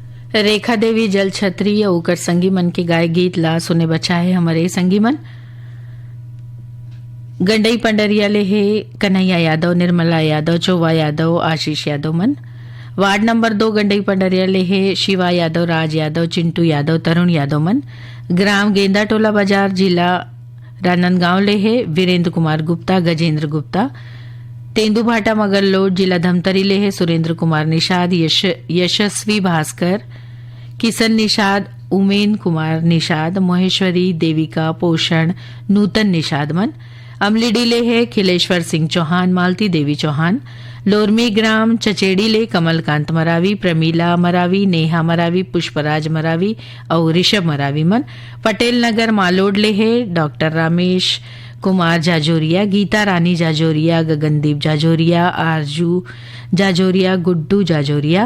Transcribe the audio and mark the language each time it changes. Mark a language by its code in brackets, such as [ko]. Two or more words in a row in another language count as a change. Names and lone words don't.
[hne] रेखा देवी जल छत्री और ओकर संगी मन के गाय गीत ला सुने बचाए हमारे संगी मन। गंडई पंडरिया ले है कन्हैया यादव, निर्मला यादव, चौवा यादव, आशीष यादव मन। वार्ड नंबर 2 गंडई पंडरिया ले है शिवा यादव, राज यादव, चिंटू यादव, तरुण यादव मन। ग्राम गेंदा टोला बाजार, जिला राजनांदगांव ले है वीरेंद्र कुमार गुप्ता, गजेंद्र गुप्ता। तेंदुभाटा मगरलोड, जिला धमतरी ले है सुरेंद्र कुमार निषाद, यशस्वी भास्कर, किशन निषाद, उमेन कुमार निषाद, महेश्वरी, देविका, पोषण, नूतन निषाद मन। अमलीडी ले है खिलेश्वर सिंह चौहान, मालती देवी चौहान। लोरमी ग्राम चचेड़ी ले कमलकांत मरावी, प्रमीला मरावी, नेहा मरावी, पुष्पराज मरावी और ऋषभ मरावी मन। पटेल नगर मालोड ले है डॉक्टर रामेश कुमार जाजोरिया, गीता रानी जाजोरिया, गगनदीप जाजोरिया, आरजू जाजोरिया, गुड्डू जाजोरिया।